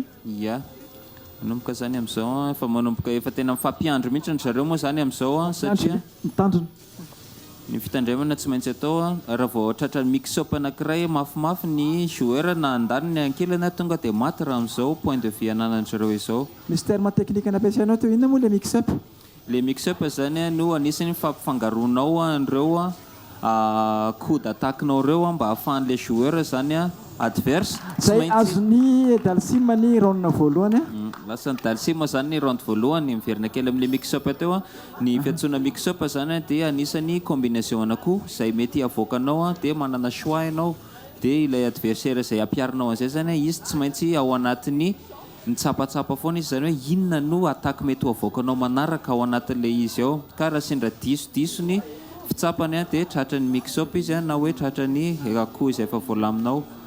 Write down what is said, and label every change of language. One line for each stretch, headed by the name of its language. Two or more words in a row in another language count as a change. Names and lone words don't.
Malagasy: ia manomboka zany amin'izao efa manomboka efa tena mifampiandro mihitsy ny zareo moa zany amin'izao satria mitandrona ny fitandremana tsy maintsy atao raha vao tratra mix-up anankiray mafimafy ny joueur na andany ny ankilany tonga dia maty raha amin'izao
French: point de vue
Malagasy: ananany zareo izao misy
French: terme technique
Malagasy: nampiasainao teo inona moa le mix-up le mix-up zany no anisany fampifangaronao an'ireo
French: coup d'attaque-
Malagasy: nao reo mba ahafahan'le joueur zany adverse zay azony Dalsim ny round voalohany lasa ny Dalsim zany ny round voalohany miverina kely amin'le mix-up teo ny fiantsoana mix-up zany dia anisany combinaison anakoho zay mety avoakanao dia manana choix ianao dia ilay adversaire zay ampiarinao an'izay zany izy tsy maintsy ao anatiny nitsapatsapa foana izy zany hoe inona no attaque mety ho avoakanao manaraka ao anatin'le izy ao ka raha sendra diso ny fitsapany dia tratra ny mix-up izy na hoe tratra ny akoho izay efa voalaminao